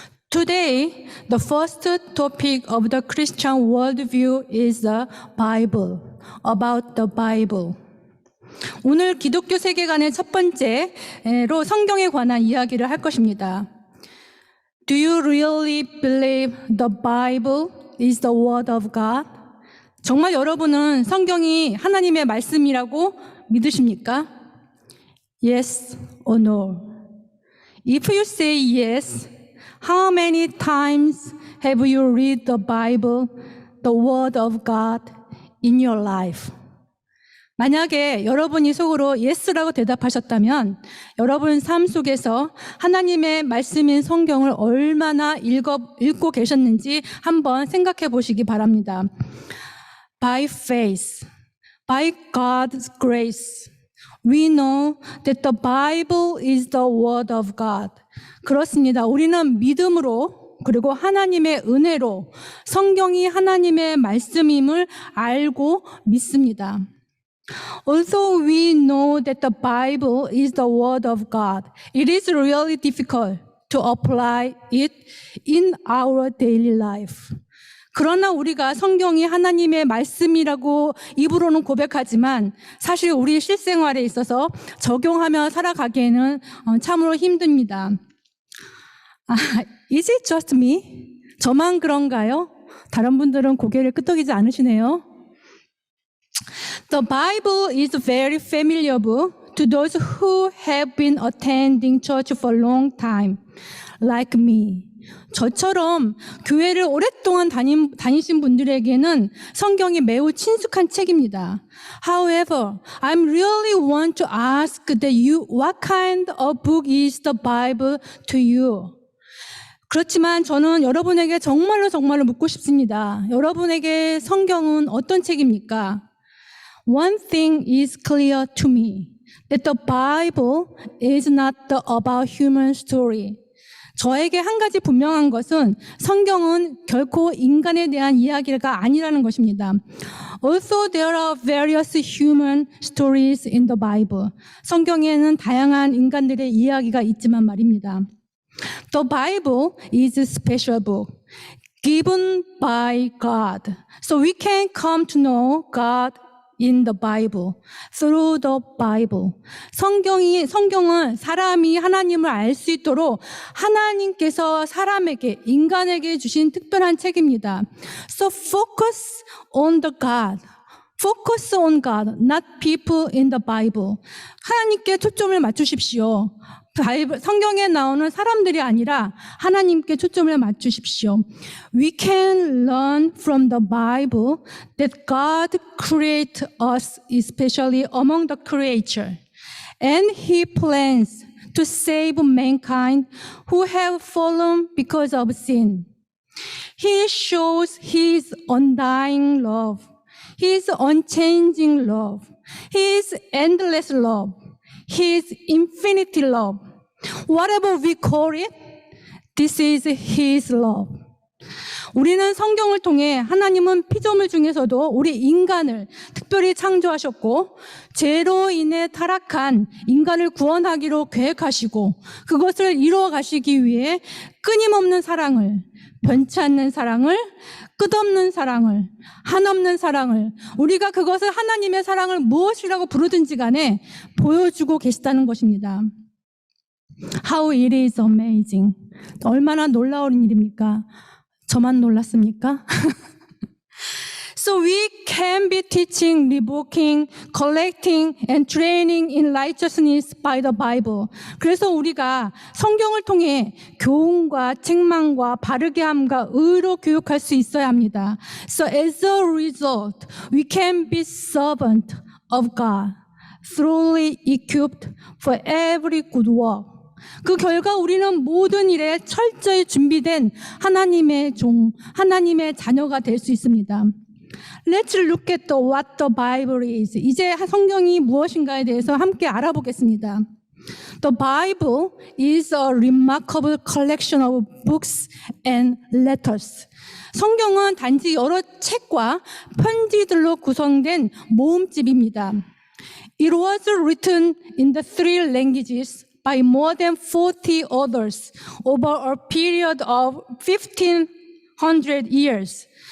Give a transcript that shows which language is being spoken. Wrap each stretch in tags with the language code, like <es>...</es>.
<en>Today, the first topic of the Christian worldview is the Bible, about the Bible.</en> <ko>오늘 기독교 세계관의 첫 번째로 성경에 관한 이야기를 할 것입니다.</ko> <en>Do you really believe the Bible is the Word of God?</en> <ko>정말 여러분은 성경이 하나님의 말씀이라고 믿으십니까?</ko> <en>Yes or no? If you say yes, how many times have you read the Bible, the Word of God, in your life?</en> <ko>만약에 여러분이 속으로 yes라고 대답하셨다면 여러분 삶 속에서 하나님의 말씀인 성경을 얼마나 읽고 계셨는지 한번 생각해 보시기 바랍니다.</ko> <en>By faith, by God's grace, we know that the Bible is the Word of God.</en> <ko>그렇습니다. 우리는 믿음으로 그리고 하나님의 은혜로 성경이 하나님의 말씀임을 알고 믿습니다.</ko> <en>Although we know that the Bible is the Word of God, it is really difficult to apply it in our daily life.</en> <ko>그러나 우리가 성경이 하나님의 말씀이라고 입으로는 고백하지만 사실 우리 실생활에 있어서 적용하며 살아가기에는 참으로 힘듭니다.</ko> <en>Is it just me?</en> <ko>저만 그런가요? 다른 분들은 고개를 끄덕이지 않으시네요.</ko> <en>The Bible is very familiar book to those who have been attending church for a long time, like me.</en> <ko>저처럼 교회를 오랫동안 다니신 분들에게는 성경이 매우 친숙한 책입니다.</ko> <en>However, I really want to ask that you, what kind of book is the Bible to you?</en> <ko>그렇지만 저는 여러분에게 정말로 묻고 싶습니다. 여러분에게 성경은 어떤 책입니까?</ko> <en>One thing is clear to me, that the Bible is not about human story.</en> <ko>저에게 한 가지 분명한 것은 성경은 결코 인간에 대한 이야기가 아니라는 것입니다.</ko> <en>Also, there are various human stories in the Bible.</en> <ko>성경에는 다양한 인간들의 이야기가 있지만 말입니다.</ko> <en>The Bible is a special book given by God. So we can come to know God in the Bible, through the Bible.</en> <ko>성경은 사람이 하나님을 알 수 있도록 하나님께서 사람에게, 인간에게 주신 특별한 책입니다.</ko> <en>So focus on the God. Focus on God, not people in the Bible.</en> <ko>하나님께 초점을 맞추십시오. 성경에 나오는 사람들이 아니라 하나님께 초점을 맞추십시오.</ko> <en>We can learn from the Bible that God created us especially among the creature. And He plans to save mankind who have fallen because of sin. He shows His undying love, His unchanging love, His endless love, His infinity love. Whatever we call it, this is His love.</en> <ko>우리는 성경을 통해 하나님은 피조물 중에서도 우리 인간을 특별히 창조하셨고 죄로 인해 타락한 인간을 구원하기로 계획하시고 그것을 이루어 가시기 위해 끊임없는 사랑을, 변치 않는 사랑을, 끝없는 사랑을, 한없는 사랑을, 우리가 그것을 하나님의 사랑을 무엇이라고 부르든지 간에 보여주고 계시다는 것입니다.</ko> <en>How it is amazing.</en> <ko>얼마나 놀라운 일입니까? 저만 놀랐습니까?</ko> <en>So we can be teaching, rebuking, collecting, and training in righteousness by the Bible.</en> <ko>그래서 우리가 성경을 통해 교훈과 책망과 바르게 함과 의로 교육할 수 있어야 합니다.</ko> <en>So as a result, we can be servant of God, thoroughly equipped for every good work.</en> <ko>그 결과 우리는 모든 일에 철저히 준비된 하나님의 종, 하나님의 자녀가 될 수 있습니다.</ko> <en>Let's look at what the Bible is.</en> <ko>이제 성경이 무엇인가에 대해서 함께 알아보겠습니다.</ko> <en>The Bible is a remarkable collection of books and letters.</en> <ko>성경은 단지 여러 책과 편지들로 구성된 모음집입니다.</ko> <en>It was written in the three languages by more than 40 authors over a period of 1500 years.</en>